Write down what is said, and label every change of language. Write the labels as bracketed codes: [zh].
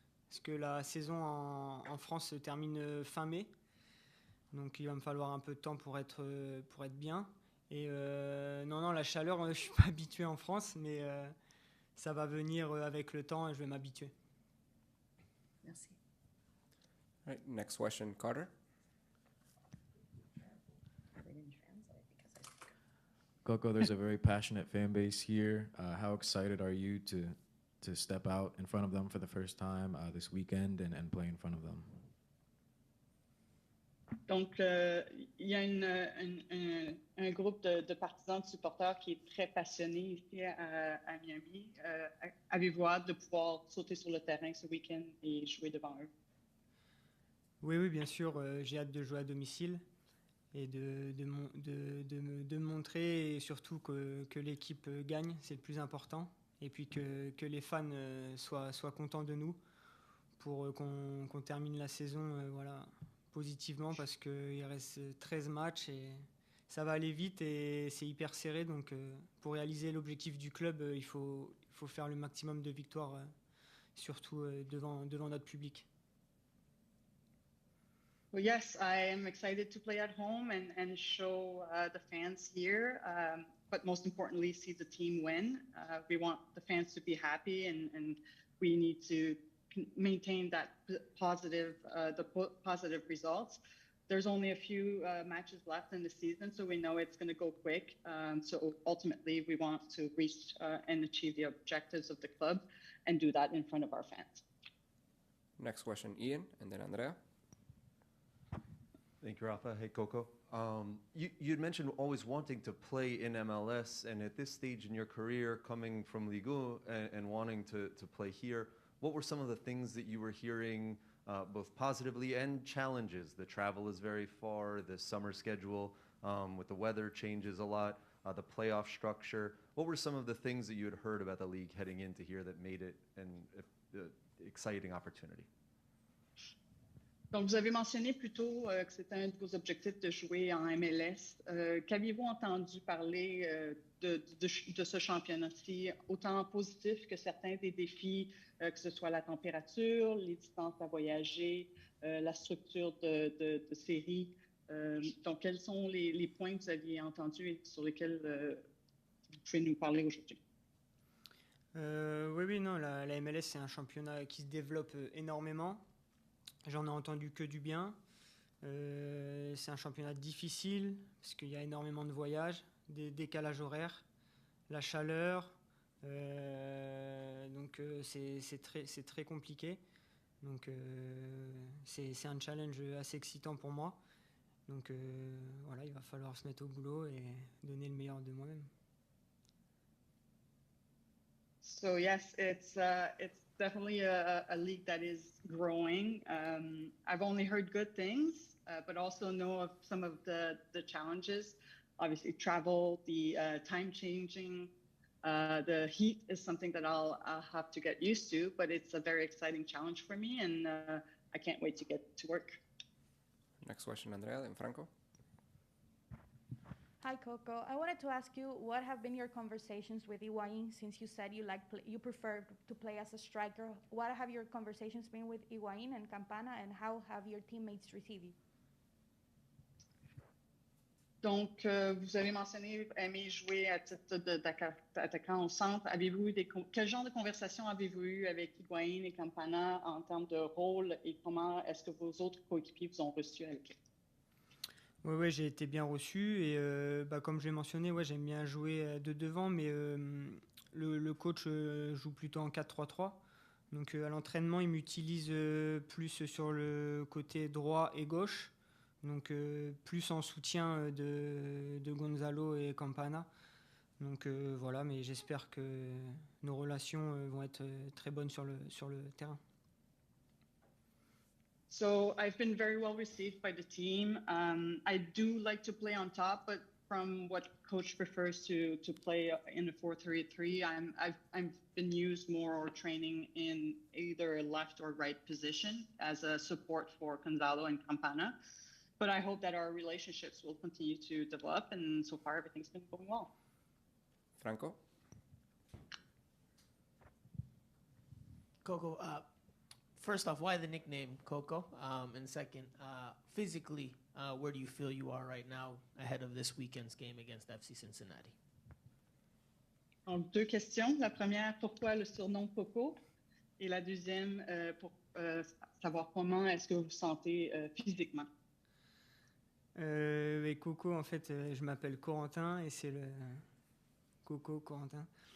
[fr] Parce que la saison en France se termine fin mai. Donc il va me falloir un peu de temps pour être bien. Et non, la chaleur, je suis pas habitué en France, mais ça va venir avec le temps et je vais m'habituer. Merci. [en] All right, next question, Carter. Coco, there's a very passionate fan base here. How excited are you to step out in front of them for the first time this weekend and play in front of them? [fr] Donc, il y a un groupe de partisans, de supporters qui est très passionné ici à Miami. Avez-vous hâte de pouvoir sauter sur le terrain ce week-end et jouer devant eux? Oui, bien sûr, j'ai hâte de jouer à domicile et de me montrer et surtout que l'équipe gagne, c'est le plus important. Et puis que les fans soient contents de nous pour qu'on termine la saison positivement parce qu'il reste 13 matchs et ça va aller vite et c'est hyper serré. Donc pour réaliser l'objectif du club, il faut faire le maximum de victoires, surtout devant notre public. [en] Well, yes, I am excited to play at home and show the fans here, but most importantly, see the team win. We want the fans to be happy, and we need to maintain that positive results. There's only a few matches left in the season, so we know it's going to go quick. So ultimately, we want to reach and achieve the objectives of the club and do that in front of our fans. Next question, Ian, and then Andrea. Thank you, Rafa. Hey, Coco. You'd mentioned always wanting to play in MLS, and at this stage in your career, coming from Ligue 1 and wanting to play here, what were some of the things that you were hearing, both positively and challenges? The travel is very far, the summer schedule with the weather changes a lot, the playoff structure. What were some of the things that you had heard about the league heading into here that made it an exciting opportunity? [fr] Donc, vous avez mentionné plus tôt que c'était un de vos objectifs de jouer en MLS. Qu'aviez-vous entendu parler de ce championnat-ci, autant positif que certains des défis, que ce soit la température, les distances à voyager, la structure de séries? Donc, quels sont les points que vous aviez entendus et sur lesquels vous pouvez nous parler aujourd'hui? Oui, non, la MLS, c'est un championnat qui se développe énormément. J'en ai entendu que du bien. C'est un championnat difficile parce qu'il y a énormément de voyages, des décalages horaires, la chaleur. Donc c'est très compliqué. Donc c'est un challenge assez excitant pour moi. Donc voilà, il va falloir se mettre au boulot et donner le meilleur de moi-même. [en] So yes, it's definitely a league that is growing. I've only heard good things, but also know of some of the challenges. Obviously, travel, the time changing, the heat is something that I'll have to get used to, but it's a very exciting challenge for me, and I can't wait to get to work. Next question, Andrea, then Franco. Hi, Coco. I wanted to ask you, what have been your conversations with Higuaín since you said you prefer to play as a striker? What have your conversations been with Higuaín and Campana, and how have your teammates received you? [fr] Donc, vous avez mentionné aimer jouer à titre d'attaquant au centre. Avez-vous quel genre de conversation avez-vous eu avec Higuaín et Campana en termes de rôle et comment est-ce que vos autres coéquipiers vous ont reçu avec eux? Oui, j'ai été bien reçu et comme je l'ai mentionné, j'aime bien jouer de devant, mais le coach joue plutôt en 4-3-3. Donc à l'entraînement, il m'utilise plus sur le côté droit et gauche, donc plus en soutien de Gonzalo et Campana. Donc voilà, mais j'espère que nos relations vont être très bonnes sur le terrain. [en] So I've been very well received by the team. I do like to play on top, but from what coach prefers to play in a 4-3-3, I've been used more or training in either a left or right position as a support for Gonzalo and Campana. But I hope that our relationships will continue to develop, and so far everything's been going well. Franco? Coco, first off, why the nickname Coco? And second, physically, where do you feel you are right now ahead of this weekend's game against FC Cincinnati? [fr] Donc, deux questions. La première, pourquoi le surnom Coco? Et la deuxième, savoir comment est-ce que vous vous sentez physiquement. Et Coco, en fait, je m'appelle Corentin et c'est le Coco Corentin.